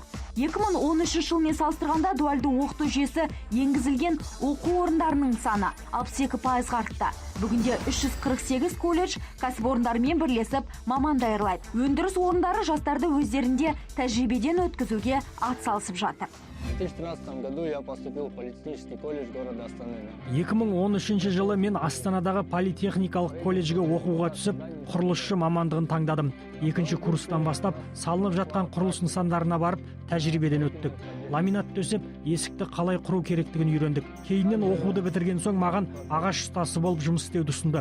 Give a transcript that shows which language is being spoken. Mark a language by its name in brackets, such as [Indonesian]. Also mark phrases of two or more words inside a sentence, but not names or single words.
[Kazakh] 2013 жылмен салыстырғанда дуальды оқыту жүйесі енгізілген оқу орындарының саны 62% артты. Бүгінде 348 колледж кәсіпорындармен бірлесіп маман даярлайды. Өндіріс орындары жастарды өздерінде тәжірибеден өткізуге атсалысып жатыр. [Russian] В 2013 году я поступил в политехнический колледж города Астаны. [Kazakh] 2013 жылы мен Астанадағы политехникалық колледжге оқуға түсіп, құрылысшы мамандығын таңдадым. Екінші курстан бастап салынып жатқан құрылыс нысандарына барып, тәжірибеден өттік. Ламинат төсеп, есікті қалай құру керектігін үйрендік. Кейіннен оқуды бітірген соң маған ағаш ұстасы болып жұмыс істеуді ұсынды.